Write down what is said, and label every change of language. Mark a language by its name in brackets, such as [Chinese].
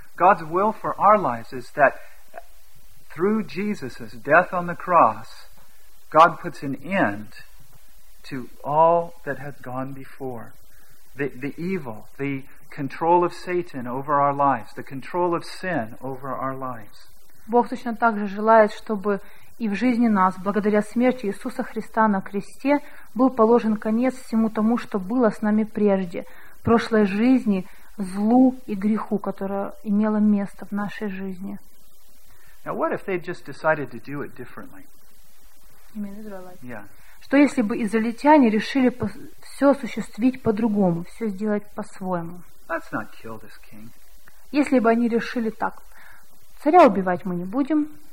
[English] God's will for our lives is that through Jesus' death on the cross, God puts an end to all that had gone before. The evil, the control of Satan over our lives, the control of sin over our lives. [Russian] Бог точно так же желает, чтобы и в жизни нас, благодаря смерти Иисуса Христа на кресте, был положен конец всему тому, что было с нами прежде, прошлой жизни, злу и греху, которое имело место в нашей жизни. [English] Now what if they just decided to do it differently? You mean Israelites? Yeah. [Russian] Что если бы израильтяне решили все осуществить по-другому, все сделать по-своему? [English] Let's not kill this king. [Russian] Если бы они решили так: царя убивать мы не будем.